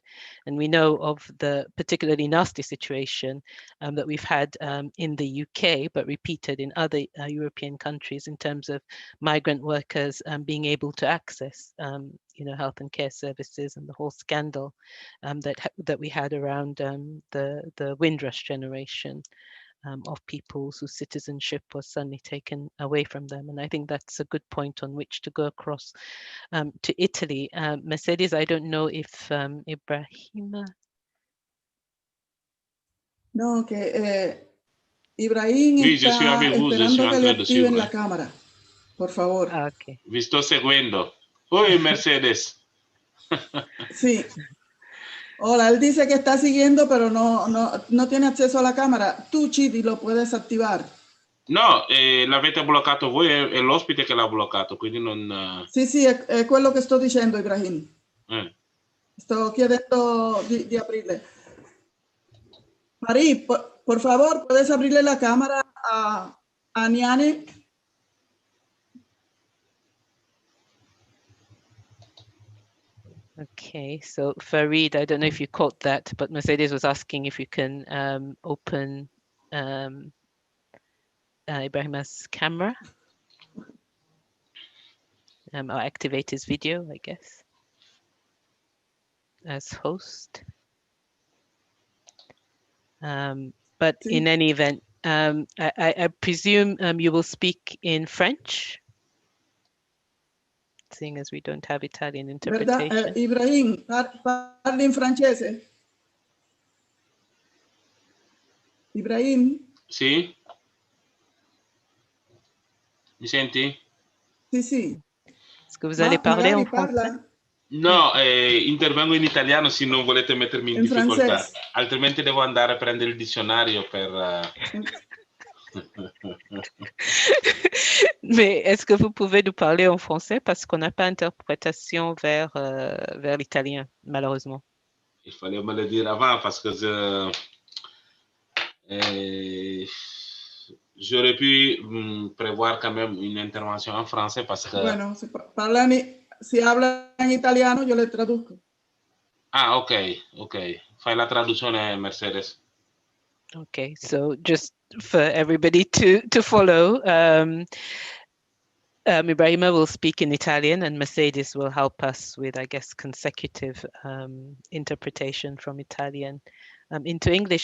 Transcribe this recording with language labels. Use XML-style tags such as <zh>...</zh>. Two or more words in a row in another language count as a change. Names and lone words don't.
<en>And we know of the particularly nasty situation that we've had in the UK, but repeated in other European countries in terms of migrant workers being able to access health and care services, and the whole scandal that we had around the Windrush generation of people whose citizenship was suddenly taken away from them. And I think that's a good point on which to go across to Italy. Mercedes, I don't know if Ibrahima.</en> <es>No, que Ibrahim</es> <fr>Oui, je suis</fr> <es>está</es> <fr>avec vous, je suis</fr> <es>esperando</es> <fr>en</fr> <es>que le</es> <fr>train de</fr> <es>activen</es> <fr>suivre.</fr> <es>la cámara, por favor.</es> <en>Okay.</en> <it>Vi sto seguendo. Oi, Mercedes.</it> <es>Sí. Hola, él dice que está siguiendo, pero no tiene acceso a la cámara. Tú, Chidi, lo puedes attivar.</es> <it>No, l'avete bloccato voi, è l'ospite che l'ha bloccato, quindi non... Sì, è quello che sto dicendo, Ibrahim. Sto chiedendo di aprirle.</it> <es>Marí, por favor, ¿puedes abrirle la cámara a Niane?</es> <en>Okay, so Farid, I don't know if you caught that, but Mercedes was asking if you can open Ibrahima's camera or activate his video, I guess, as host. But in any event, I presume you will speak in French, seeing as we don't have Italian interpretation.</en> <es>¿Verdad? Ibrahim,</es> <it>parli in francese. Ibrahim? Sì? Mi senti? Sì.</it> <fr>Est-ce que vous allez parler en français?</fr> <it>Parla. No, intervengo in italiano se non volete mettermi in difficoltà. Francese. Altrimenti devo andare a prendere il dizionario per...</it> <fr>Mais est-ce que vous pouvez nous parler en français parce qu'on n'a pas interprétation vers l'italien, malheureusement. Il fallait me le dire avant parce que j'aurais pu prévoir quand même une intervention en français parce que...</fr> <es>Bueno, si habla en italiano, yo le traduzco.</es> <it>Ah, ok. Fai la traduzione, Mercedes.</it> <en>Okay, so just for everybody to follow, Ibrahima will speak in Italian and Mercedes will help us with, I guess, consecutive interpretation from Italian into English.</en>